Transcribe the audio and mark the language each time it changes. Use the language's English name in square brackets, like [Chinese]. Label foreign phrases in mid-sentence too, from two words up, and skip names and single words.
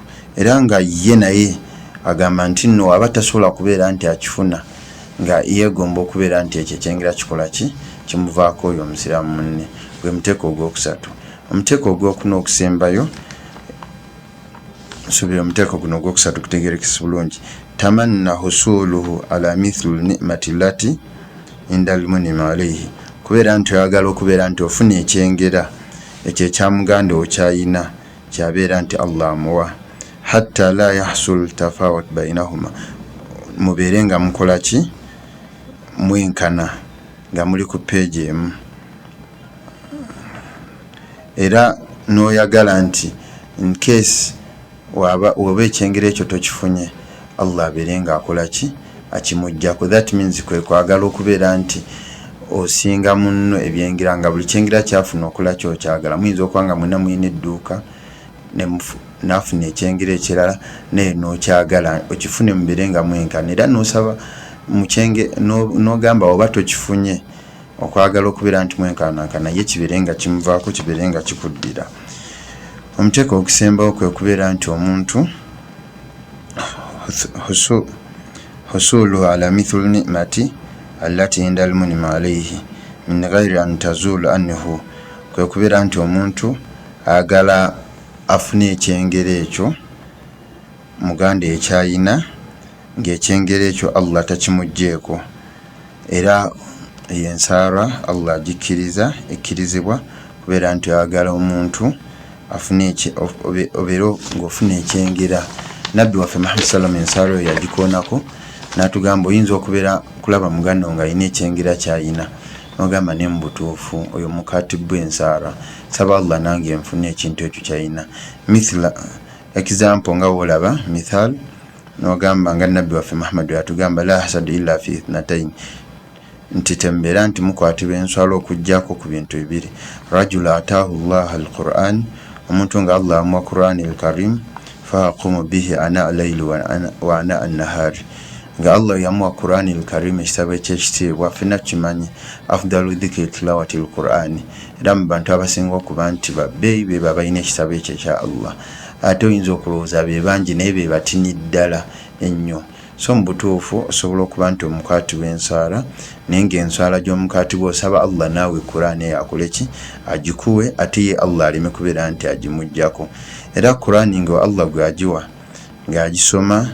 [Ganda] Era nga ye naye agamba nti nno aba tasobola kubeera nti akifuna, nga yeegomba okubeera nti ekyo ekyengera kikola ki, kimuvaako oyo omusiraamu munne, gwe muteeko ogwokusatu. Omuteeko ogwokuna okusembayo, subira omuteeko guno ogwokusatu kutegeerekese bulungi, [Arabic] تمنى حصوله على مثل نعمة التي عند المنعم عليه, [Ganda] kubeera nti oyagala okubeera nti ofuna ekyengera ekyo ekyamuganda okyayina kyabeera nti Allah amuwa, [Arabic] حتى لا يحصل تفاوت بينهما, [Ganda] mubeere nga mukola ki, mwenkana, nga muli ku peegi emu. Era n'oyagala nti [English] in case [Ganda] oba ekyengera ekyo tokifunye, Allah abeere nga akola ki, akimuggyako. [English] That means [Ganda] kwe kwagala okubeera nti osinga munno ebyengera, nga buli kyengera kyafuna okola kyokyagala. Muyinza okuba nga mwena muyina edduuka n'afuna ekyengera ekirala naye n'okyagala okifune mubeere nga mwenkana, era n'osaba n'ogamba oba tokifunye, okwagala okubeera nti mwenkanankana, ye kibeere nga kimuvaako, kibeere nga kikuddira. Omuteeko ogusembawo kwe kubeera nti omuntu [Arabic] حصوله على مثل نعمة التي عند المنعم عليه من غير أن تزول عنه, [Ganda] kwe kubeera nti omuntu agala afune ekyengera ekyo muganda ekyayina, ng'ekyengera ekyo Allah takimuggyeko, era yensaara Allah agikkiriza, ekkirizibwa kubeera nti ayagala omuntu afune obeera ng'ofuna ekyengera. Nabbi waffe Muhammad sallam ensaara oyo yagikoonako, n'atugamba oyinza okubeera kulaba muganda nga alina ekyengera kyayina, n'ogamba ne mu butuufu oyo mukatibbu ensaara, saba Allah nange nfune ekintu ekyo kyayina. Mithla example nga wolaba mithal, n'ogamba nga Nabbi waffe Muhammad yatugamba [Arabic] لا حسد إلا في اثنتين, [Ganda] nti tembeera nti mukwatibwa enswala okuggyako ku bintu bibiri. [Arabic] رجل آتاه الله القرآن, [Ganda] omuntu nga Allah amuwa Qur'an al-Karim, [Arabic] فيقوم به آناء الليل وآناء النهار, [Ganda] nga Allah yamuwa Qur'ani al-Karim ekitabo ekyekitiibwa ffenna kimanyi [Arabic] أفضل ذكر تلاوة القرآن [Ganda] era mu bantu abasinga okuba nti babbeeyi be babalina ekitabo ekyo ekya Allah ate oyinza okulowooza be bangi naye be batini ddala ennyo so mu butuufu osobola okuba nti omukaati w'ensaala naye ng'ensaala gy'omukaati gw'osaba Allah naawe Qur'ani yakole ki agikuwe ate ye Allah aleme kubeera nti agimuggyako era Qur'ani nga Allah gwe agiwa ng'agisoma